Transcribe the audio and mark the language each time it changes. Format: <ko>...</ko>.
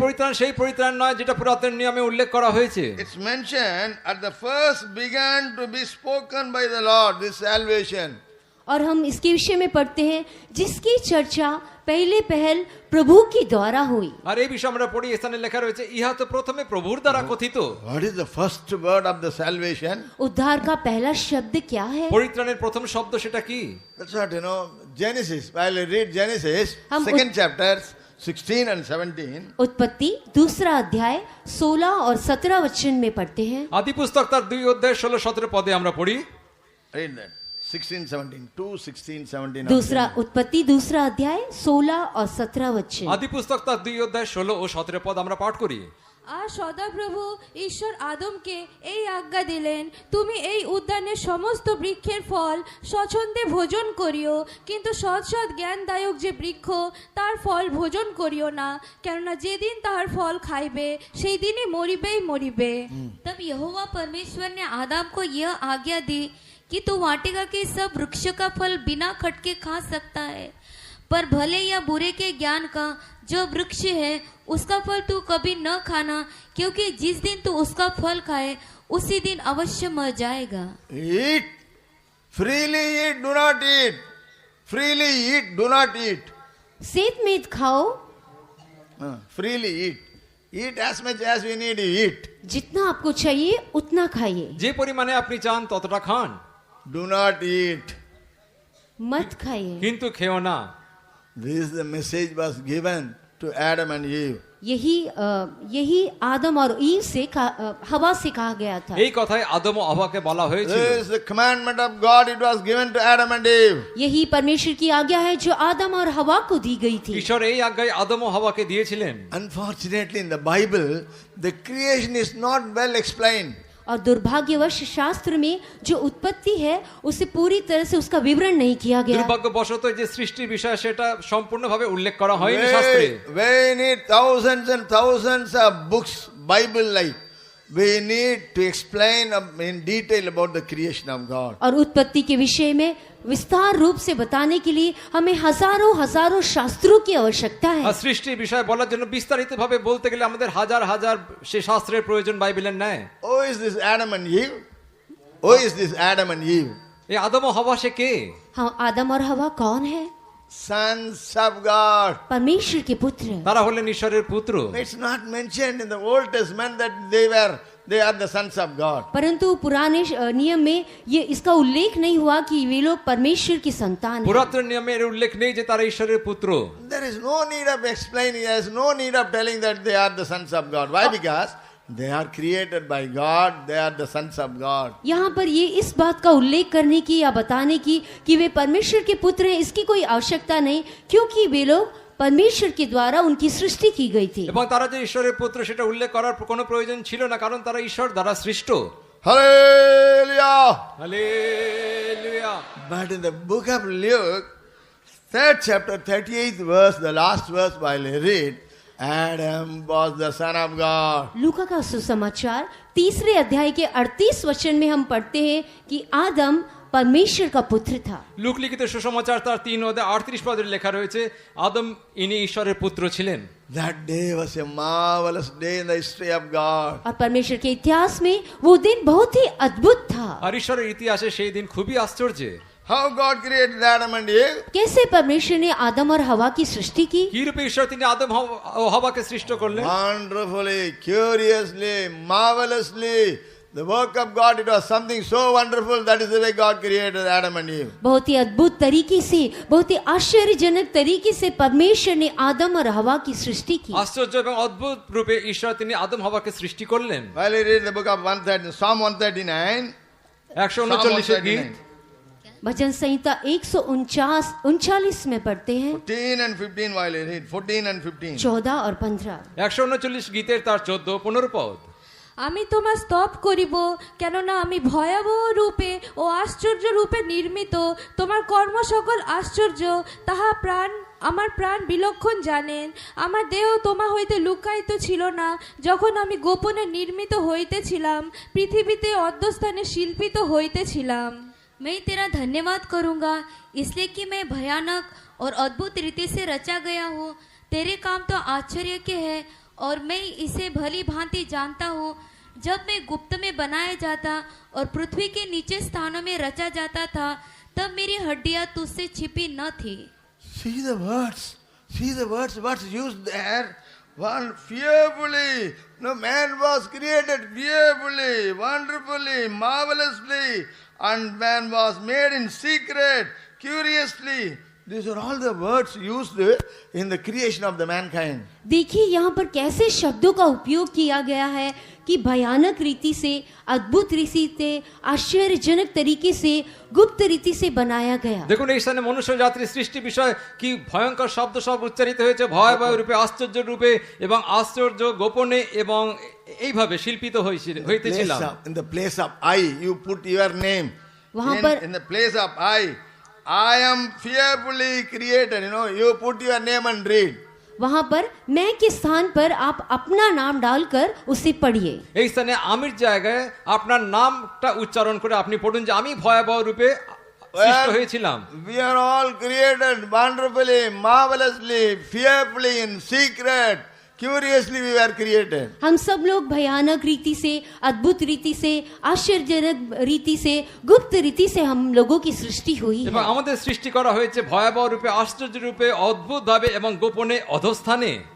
<bn>পরিত্রাণ সেই পরিত্রাণ নয় যেটা পুরাতন নিয়মে উল্লেখ করা হয়েছে।</bn> <en>It's mentioned at the first began to be spoken by the Lord, this salvation.</en> <hi>और हम इसके विषय में पढ़ते हैं जिसकी चर्चा पहले पहल प्रभु के द्वारा हुई।</hi> <bn>আর এই বিষয়ে আমরা পড়ি, স্থানে লেখা রয়েছে ইহা তো প্রথমে প্রভুর দ্বারা কথিত।</bn> <en>What is the first word of the salvation?</en> <hi>उद्धार का पहला शब्द क्या है?</hi> <bn>পরিত্রাণের প্রথম শব্দ সেটা কি?</bn> <en>That's what Genesis. While I read Genesis,</en> <hi>हम</hi> <en>second chapter, 16 and 17.</en> <hi>उत्पत्ति दूसरा अध्याय 16 और 17 वचन में पढ़ते हैं।</hi> <bn>আদি পুস্তক তার 2 অধ্যায় 16-17 পদে আমরা পড়ি।</bn> <en>Read that. 16, 17. 2, 16, 17.</en> <hi>दूसरा उत्पत्ति दूसरा अध्याय 16 और 17 वचन।</hi> <bn>আদি পুস্তক তার 2 অধ্যায় 16 ও 17 পদ আমরা পাঠ করি। আর সদাপ্রভু ঈশ্বর আদমকে এই আজ্ঞা দিলেন, তুমি এই উদ্যানের সমস্ত বৃক্ষের ফল স্বচ্ছন্দে ভোজন করিও, কিন্তু সৎ সৎ জ্ঞানদায়ক যে বৃক্ষ তার ফল ভোজন করিও না, কেননা যেদিন তাহার ফল খাইবে সেই দিনই মরিবেই মরিবে।</bn> <hi>तब यहोवा परमेश्वर ने आदम को यह आज्ञा दी कि तू वाटिका के सब वृक्ष का फल बिना खटके खा सकता है, पर भले या बुरे के ज्ञान का जो वृक्ष है उसका फल तू कभी न खाना, क्योंकि जिस दिन तू उसका फल खाए उसी दिन अवश्य मर जाएगा।</hi> <en>Eat. Freely eat, do not eat. Freely eat, do not eat.</en> <hi>सेत मेद खाओ,</hi> <en>Freely eat. Eat as much as we need to eat.</en> <hi>जितना आपको चाहिए उतना खाइए,</hi> <bn>যে পরিমাণে আপনি চান ততটা খান,</bn> <en>Do not eat.</en> <hi>मत खाइए।</hi> <bn>কিন্তু খেও না।</bn> <en>This is the message was given to Adam and Eve.</en> <hi>यही आदम और ईव से हवा से कहा गया था।</hi> <bn>এই কথাই আদম ও হাওয়াকে বলা হয়েছিল।</bn> <en>This is the commandment of God. It was given to Adam and Eve.</en> <hi>यही परमेश्वर की आज्ञा है जो आदम और हवा को दी गई थी।</hi> <bn>ঈশ্বর এই আজ্ঞাই আদম ও হাওয়াকে দিয়েছিলেন।</bn> <en>Unfortunately, in the Bible, the creation is not well explained.</en> <hi>और दुर्भाग्यवश शास्त्र में जो उत्पत्ति है उसे पूरी तरह से उसका विवरण नहीं किया गया।</hi> <bn>দুর্ভাগ্যবশত যে সৃষ্টির বিষয় সেটা সম্পূর্ণভাবে উল্লেখ করা হয়নি শাস্ত্রে।</bn> <en>We need thousands and thousands of books, Bible like. We need to explain in detail about the creation of God.</en> <hi>और उत्पत्ति के विषय में विस्तार रूप से बताने के लिए हमें हजारों शास्त्रों की आवश्यकता है।</hi> <bn>আর সৃষ্টির বিষয় বলার জন্য বিস্তারিতভাবে বলতে গেলে আমাদের হাজার হাজার সে শাস্ত্রের প্রয়োজন বাইবেলের ন্যায়।</bn> <en>Who is this Adam and Eve? Who is this Adam and Eve?</en> <bn>এই আদম ও হাওয়া সে কে?</bn> <hi>हाँ, आदम और हवा कौन है?</hi> <en>Sons of God.</en> <hi>परमेश्वर के पुत्र।</hi> <bn>তারা হলেন ঈশ্বরের পুত্র।</bn> <en>It's not mentioned in the Old Testament that they are the sons of God.</en> <hi>परंतु पुराने नियम में ये इसका उल्लेख नहीं हुआ कि वे लोग परमेश्वर की संतान हैं।</hi> <bn>পুরাতন নিয়মে এর উল্লেখ নেই যে তারা ঈশ্বরের পুত্র।</bn> <en>There is no need of explaining, there is no need of telling that they are the sons of God. Why? Because they are created by God, they are the sons of God.</en> <hi>यहाँ पर ये इस बात का उल्लेख करने की या बताने की कि वे परमेश्वर के पुत्र हैं, इसकी कोई आवश्यकता नहीं, क्योंकि वे लोग परमेश्वर के द्वारा उनकी सृष्टि की गई थी।</hi> <bn>এবং তারা যে ঈশ্বরের পুত্র সেটা উল্লেখ করার কোনো প্রয়োজন ছিল না, কারণ তারা ঈশ্বর দ্বারা সৃষ্ট।</bn> <en>Hallelujah!</en> <bn>Hallelujah.</bn> <en>But in the book of Luke, 3rd chapter, 38th verse, the last verse while I read, Adam was the son of God.</en> <hi>लूका का सुसमाचार तीसरे अध्याय के 38 वचन में हम पढ़ते हैं कि आदम परमेश्वर का पुत्र था।</hi> <bn>লুক লিখিত সুসমাচার তার 3 অধ্যায় 38 পদে লেখা রয়েছে আদম ইনি ঈশ্বরের পুত্র ছিলেন।</bn> <en>That day was a marvelous day in the history of God.</en> <hi>और परमेश्वर के इतिहास में वो दिन बहुत ही अद्भुत था।</hi> <bn>আর ঈশ্বরের ইতিহাসে সেই দিন খুবই আশ্চর্য।</bn> <en>How God created Adam and Eve?</en> <hi>कैसे परमेश्वर ने आदम और हवा की सृष्टि की?</hi> <bn>কি রূপে ঈশ্বর তিনি আদম ও হাওয়াকে সৃষ্টি করলেন?</bn> <en>Wonderfully, curiously, marvelously. The work of God, it was something so wonderful. That is the way God created Adam and Eve.</en> <hi>बहुत ही अद्भुत तरीके से, बहुत ही आश्चर्यजनक तरीके से परमेश्वर ने आदम और हवा की सृष्टि की।</hi> <bn>আশ্চর্য এবং অদ্ভুত রূপে ঈশ্বর তিনি আদম হাওয়াকে সৃষ্টি করলেন।</bn> <en>While we read the book of 139, Psalm 139,</en> <bn>139 গীত</bn> <hi>भजन संहिता 139 में पढ़ते हैं</hi> <en>14 and 15 while we read, 14 and 15.</en> <hi>14 और 15।</hi> <bn>139 গীতের তার 14-15 পদ। আমি তোমার স্তব করিব, কেননা আমি ভয়াবহ রূপে ও আশ্চর্য রূপে নির্মিত। তোমার কর্ম সকল আশ্চর্য, তাহা আমার প্রাণ বিলক্ষণ জানেন। আমার দেহ তোমা হইতে লুকায়িত ছিল না, যখন আমি গোপনে নির্মিত হইতেছিলাম, পৃথিবীতে অধ্যস্থানে শিল্পিত হইতেছিলাম।</bn> <hi>मैं तेरा धन्यवाद करूंगा इसलिए कि मैं भयानक और अद्भुत रीति से रचा गया हूँ। तेरे काम तो आश्चर्य के हैं और मैं इसे भली भांति जानता हूँ। जब मैं गुप्त में बनाया जाता और पृथ्वी के नीचे स्थानों में रचा जाता था, तब मेरी हड्डियां तुझसे छिपी न थी।</hi> <en>See the words, what's used there. One fearfully, no, man was created fearfully, wonderfully, marvelously, and man was made in secret, curiously. These are all the words used in the creation of the mankind.</en> <hi>देखिए यहाँ पर कैसे शब्दों का उपयोग किया गया है कि भयानक रीति से, अद्भुत रीति से, आश्चर्यजनक तरीके से, गुप्त रीति से बनाया गया।</hi> <bn>দেখুন এই স্থানে মনুষ্য জাতির সৃষ্টি বিষয় কি ভয়ঙ্কর শব্দ সব উচ্চারিত হয়েছে, ভয়াবহ রূপে, আশ্চর্য রূপে এবং আশ্চর্য গোপনে এবং এইভাবে শিল্পিত হইতেছিলাম।</bn> <en>In the place of I, you put your name.</en> <hi>वहाँ पर</hi> <en>In the place of I am fearfully created. You put your name and read.</en> <hi>वहाँ पर मैं के स्थान पर आप अपना नाम डालकर उसे पढ़िए।</hi> <bn>এই স্থানে আমির জায়গায় আপনার নামটা উচ্চারণ করে আপনি পড়ুন যে আমি ভয়াবহ রূপে সৃষ্ট হয়েছিলাম।</bn> <en>We are all created wonderfully, marvelously, fearfully, in secret. Curiously we were created.</en> <hi>हम सब लोग भयानक रीति से, अद्भुत रीति से, आश्चर्यजनक रीति से, गुप्त रीति से हम लोगों की सृष्टि हुई</hi> <bn>এবং</bn> <hi>है।</hi> <bn>আমাদের সৃষ্টি করা হয়েছে ভয়াবহ রূপে, আশ্চর্য রূপে, অদ্ভুতভাবে এবং গোপনে অধস্থানে।</bn>